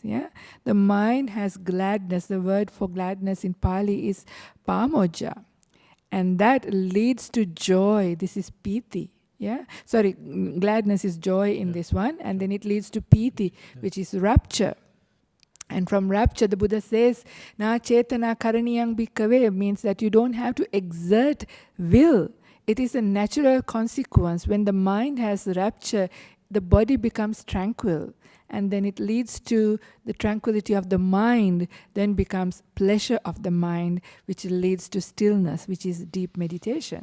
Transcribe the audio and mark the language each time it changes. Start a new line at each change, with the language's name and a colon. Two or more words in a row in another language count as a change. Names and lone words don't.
English: Yeah, the mind has gladness. The word for gladness in Pali is pamoja, and that leads to joy. This is piti. Yeah, sorry, gladness is joy in this one, and then it leads to piti, which is rapture. And from rapture, the Buddha says,
Pali: Na cetana karaniyang bhikkave,
English: means that you don't have to exert will. It is a natural consequence. When the mind has rapture, the body becomes tranquil. And then it leads to the tranquility of the mind, then becomes pleasure of the mind, which leads to stillness, which is deep meditation.